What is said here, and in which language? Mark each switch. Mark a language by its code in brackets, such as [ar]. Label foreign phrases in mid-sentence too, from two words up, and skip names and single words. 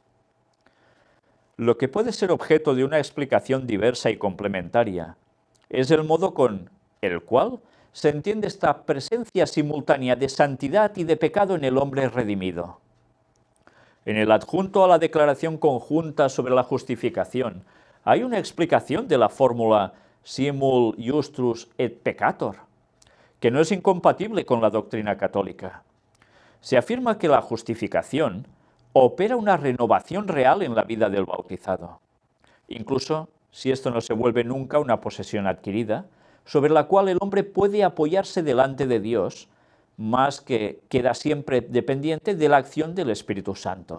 [es] Lo que puede ser objeto de una explicación diversa y complementaria es el modo con el cual se entiende esta presencia simultánea de santidad y de pecado en el hombre redimido. En el adjunto a la declaración conjunta sobre la justificación hay una explicación de la fórmula [la] simul iustus et peccator, [es] que no es incompatible con la doctrina católica. Se afirma que la justificación opera una renovación real en la vida del bautizado, incluso si esto no se vuelve nunca una posesión adquirida, sobre la cual el hombre puede apoyarse delante de Dios, más que queda siempre dependiente de la acción del Espíritu Santo.